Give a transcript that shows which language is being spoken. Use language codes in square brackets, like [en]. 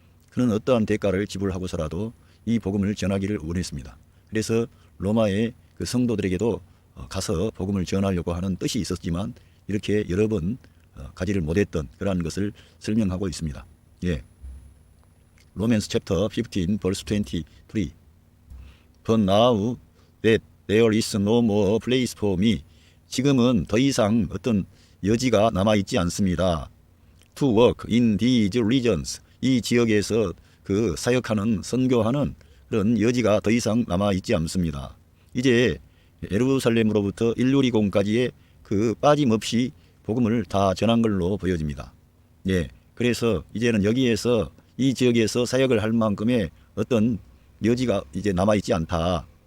[ko] 그는 어떠한 대가를 지불하고서라도 이 복음을 전하기를 원했습니다. 그래서 로마의 그 성도들에게도 가서 복음을 전하려고 하는 뜻이 있었지만 이렇게 여러 번 가지를 못했던 그러한 것을 설명하고 있습니다. [en] Romans chapter 15 verse 23. But now that there is no more place for me. [ko] 지금은 더 이상 어떤 여지가 남아있지 않습니다. [en] To work in these regions. [ko] 이 지역에서 그 사역하는, 선교하는 그런 여지가 더 이상 남아있지 않습니다. 이제 예루살렘으로부터 일루리공까지의 그 빠짐없이 복음을 다 전한 걸로 보여집니다. 그래서 이제는 여기에서 이 지역에서 사역을 할 만큼의 어떤 여지가 이제 남아있지 않다.